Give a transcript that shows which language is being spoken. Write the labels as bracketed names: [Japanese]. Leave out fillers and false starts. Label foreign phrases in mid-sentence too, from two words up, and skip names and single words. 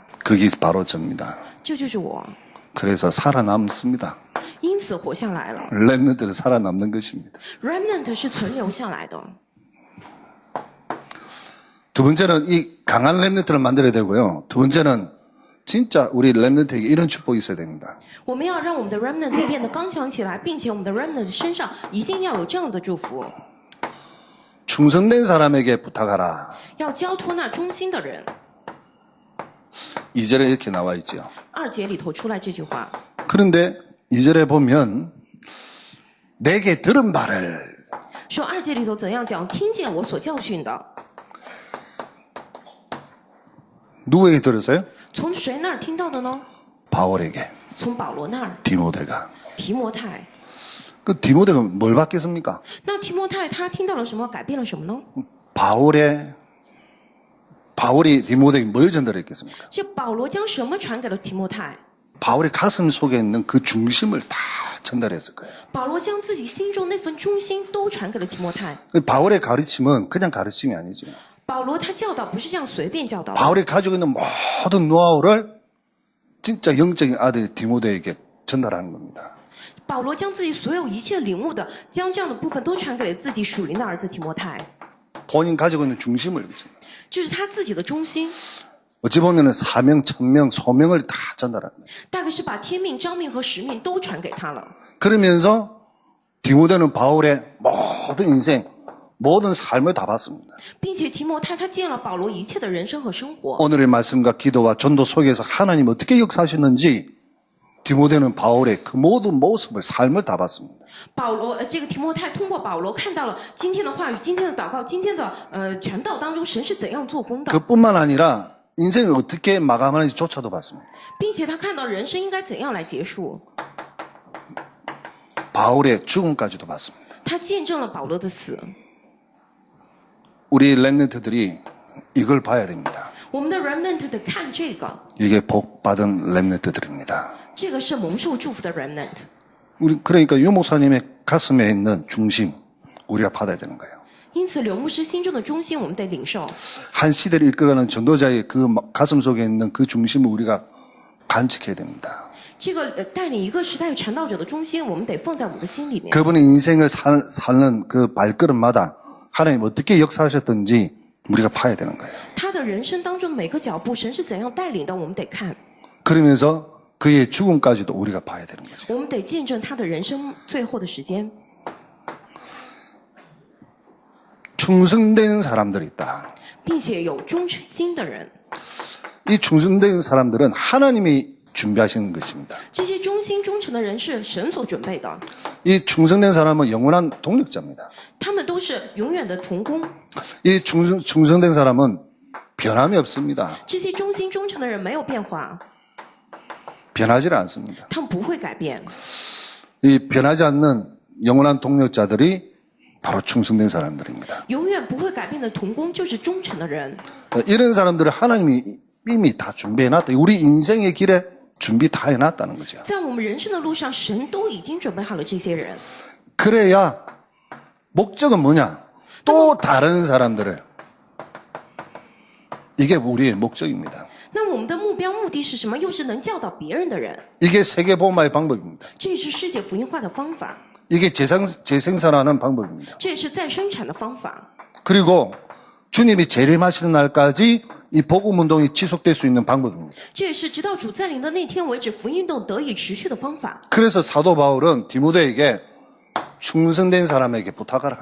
[Korean] 그게 바로 접니다. [Chinese] 这就是我， [Korean] 그래서 살아남습니다. [Chinese] 因此活下来了。 [Korean] 렘넌트는 살아남는 것입니다. [Chinese] Remnant 是存留下来的。 [Korean] 두 번째는 이 강한 렘넌트를 만들어야 되고요. 두 번째는 진짜 우리 렘넌트에게 이런 축복이 있어야 됩니다. [Chinese] 我们要让我们的 Remnant 变得刚强起来，并且我们的 Remnant 身上一定要有这样的祝福， [Korean] 충성된 사람에게 부탁하라. [Chinese] 要交托那忠心的人。 [Korean] 2절에 이렇게 나와 있죠. [Chinese] 2 节里头出来这句话， [Korean] 그런데 2절에 보면 내게 들은 말을 [Chinese] 说2节里头怎样讲，听见我所教训的， [Korean] 누구에게 들었어요? [Chinese] 从谁那儿听到的呢？ [Korean] 바울에게, [Chinese] 从保罗那儿， [Korean] 디모데가. [Chinese] 提摩太。 [Korean] 그 디모데가 뭘 받겠습니까? [Chinese] 那提摩太他听到了什么，改变了什么呢？ [Korean] 바울이 디모데에게 뭘 전달했겠습니까? [Chinese] 这保罗将什么传给了提摩太？ [Korean] 바울의 가슴 속에 있는 그 중심을 다 전달했을 거예요. [Chinese] 保罗将自己心中那份忠心都传给了提摩太。 [Korean] 바울의 가르침은 그냥 가르침이 아니죠. [Chinese] 保罗他教导不是这样随便教导的， [Korean] 바울이 가지고 있는 모든 노하우를 진짜 영적인 아들 디모데에게 전달하는 겁니다. [Chinese] 保罗将自己所有一切领悟的，将这样的部分都传给了自己属灵的儿子提摩太， [Korean] 본인 가지고 있는 중심을. [Chinese] 就是他自己的忠心。 [Korean] 어찌 보면은 사명, 천명, 소명을 다 전달합니다. [Chinese] 大概是把天命、召命和使命都传给他了。 [Korean] 그러면서 디모데는 바울의 모든 인생, 모든 삶을 다 봤습니다. [Chinese] 并且提摩太他见了保罗一切的人生和生活。 [Korean] 오늘의 말씀과 기도와 전도 속에서 하나님 어떻게 역사하셨는지 디모데는 바울의 그 모든 모습을, 삶을 다 봤습니다. [Chinese] 保罗，这个提摩太通过保罗看到了今天的话语、今天的祷告、今天的传道当中神是怎样做工的， [Korean] 그뿐만 아니라 인생을 어떻게 마감하는지조차도 봤습니다. [Chinese] 并且他看到人生应该怎样来结束。 [Korean] 바울의 죽음까지도 봤습니다. [Chinese] 他见证了保罗的死。 [Korean] 우리 렘넌트들이 이걸 봐야 됩니다. [Chinese] 我们的 remnant 得看这个， [Korean] 이게 복받은 렘넌트들입니다. [Chinese] 这个是蒙受祝福的 remnant。 [Korean] 그러니까 유 목사님의 가슴에 있는 중심 우리가 받아야 되는 거예요. [Chinese] 因此，刘牧师心中的中心，我们得领受。 [Korean] 한 시대를 이끌어가는 전도자의 그 가슴 속에 있는 그 중심을 우리가 간직해야 됩니다. [Chinese] 这个带领一个时代传道者的中心，我们得放在我们的心里面。 [Korean] 그분의 인생을 사는 그 발걸음마다 하나님 어떻게 역사하셨던지 우리가 봐야 되는 거예요. [Chinese] 他的人生当中的每个脚步，神是怎样带领的，我们得看。 [Korean] 그러면서 그의 죽음까지도 우리가 봐야 되는 거죠. [Chinese] 我们得见证他的人生最后的时间。 [Korean] 충성된 사람들이 있다. [Chinese] 并且有忠心的人， [Korean] 이 충성된 사람들은 하나님이 준비하시는 것입니다. [Chinese] 这些忠心忠诚的人是神所准备的， [Korean] 이 충성된 사람은 영원한 동력자입니다. [Chinese] 他们都是永远的同工。 [Korean] 이 충성된 사람은 변함이 없습니다. [Chinese] 这些忠心忠诚的人没有变化， [Korean] 변하지 않습니다. [Chinese] 他们不会改变。 [Korean] 이 변하지 않는 영원한 동력자들이 바로 충성된 사람들입니다. [Chinese] 永远不会改变的同工就是忠诚的人。 [Korean] 이런 사람들을 하나님이 이미 다 준비해놨다. 우리 인생의 길에 준비 다 해놨다는 거죠. [Chinese] 在我们人生的路上，神都已经准备好了这些人。 [Korean] 그래야 목적은 뭐냐? 또 다른 사람들을. 이게 우리의 목적입니다. [Chinese] 那我们的目标目的是什么？又是能教导别人的人， [Korean] 이게 세계복음화의 방법입니다. [Chinese] 这也是世界福音化的方法， [Korean] 이게 재생산하는 방법입니다. [Chinese] 这也是再生产的方法。 [Korean] 그리고 주님이 재림하시는 날까지 이 복음 운동이 지속될 수 있는 방법입니다. [Chinese] 这也是直到主再临的那天为止，福音运动得以持续的方法。 [Korean] 그래서 사도 바울은 디모데에게 충성된 사람에게 부탁하라.